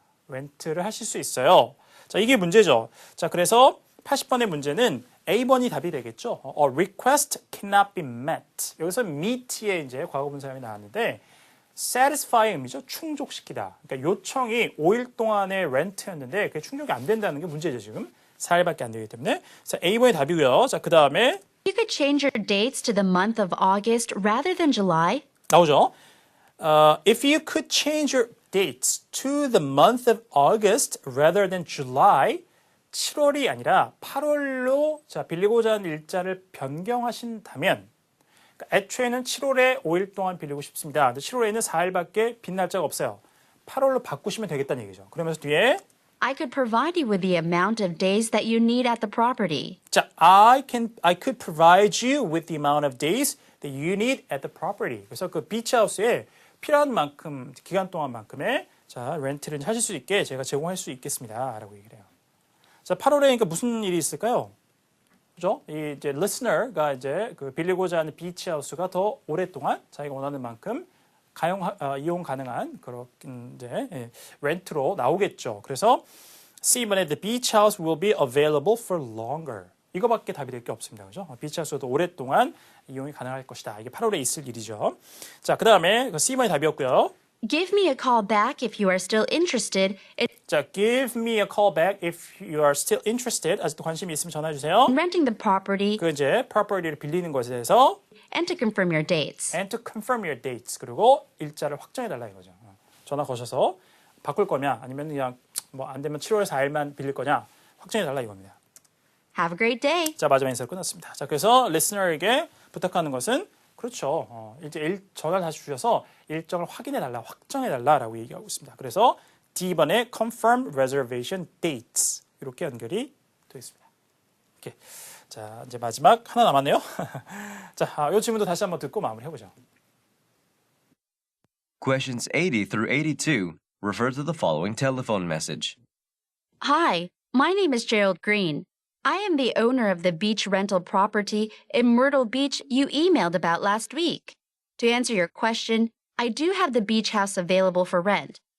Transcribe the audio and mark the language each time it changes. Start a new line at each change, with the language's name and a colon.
Korean: 렌트를 하실 수 있어요. 자, 이게 문제죠. 자, 그래서 80번의 문제는 A번이 답이 되겠죠.
English: A request cannot be met.
Korean: 여기서 meet의 이제 과거분 사용이 나왔는데 satisfy의 의미죠. 충족시키다. 그러니까 요청이 5일 동안의 렌트였는데 그게 충족이 안 된다는 게 문제죠, 지금. 4일밖에 안 되기 때문에. 자, A번이 답이고요. 자, 그다음에
English: you could change your dates to the month of August rather than July,
Korean: 나오죠.
English: If you could change your dates to the month of August rather than July,
Korean: 7월이 아니라 8월로 자, 빌리고자 하는 일자를 변경하신다면 그러니까 애초에는 7월에 5일 동안 빌리고 싶습니다. 근데 7월에는 4일밖에 빈 날짜가 없어요. 8월로 바꾸시면 되겠다는 얘기죠. 그러면서 뒤에
English: I could provide you with the amount of days that you need at the property. 자, I could provide you with the amount of days that you need at the property.
Korean: 그래서 그 비치하우스에 필요한 만큼 기간 동안만큼의 자, 렌트를 하실 수 있게 제가 제공할 수 있겠습니다라고 얘기를 해요. 자, 8월에 그러니까 무슨 일이 있을까요? 그죠? 이 이제 listener가 이제 그 빌리고자 하는 비치하우스가 더 오랫동안 자기가 원하는 만큼 이용 가능한 그런 이제 렌트로 나오겠죠. 그래서 C번에
English: the beach house will be available for longer.
Korean: 이거밖에 답이 될 게 없습니다. 그죠? 비치 하우스도 오랫동안 이용이 가능할 것이다. 이게 8월에 있을 일이죠. 자, 그다음에 C번이 답이었고요.
English: Give me a call back if you are still interested 자, give me a call back if you are still interested.
Korean: 아직도 관심이 있으면 전화해 주세요.
English: in renting the property
Korean: 그 이제 property를 빌리는 것에 대해서
English: and to confirm your dates. and to confirm your dates.
Korean: 그리고 일자를 확정해 달라 이거죠. 전화 거셔서 바꿀 거냐 아니면 그냥 뭐 안 되면 7월 4일만 빌릴 거냐 확정해 달라 이겁니다.
English: Have a great day.
Korean: 자, 마지막 인사로 끝났습니다. 자, 그래서 listener에게 부탁하는 것은 그렇죠. 이제 전화를 다시 주셔서 일정을 확인해 달라, 확정해 달라라고 얘기하고 있습니다. 그래서 D번에
English: confirm reservation dates
Korean: 이렇게 연결이 되겠습니다. 이렇게. 자, 이제 마지막 하나 남았네요. 자, 이 질문도 다시 한번 듣고 마무리해 보죠.
English: Questions 80 through 82 refer to the following telephone message. Hi, my name is Gerald Green. I am the owner of the beach rental property in Myrtle Beach you emailed about last week. To answer your question, I do have the beach house available for rent.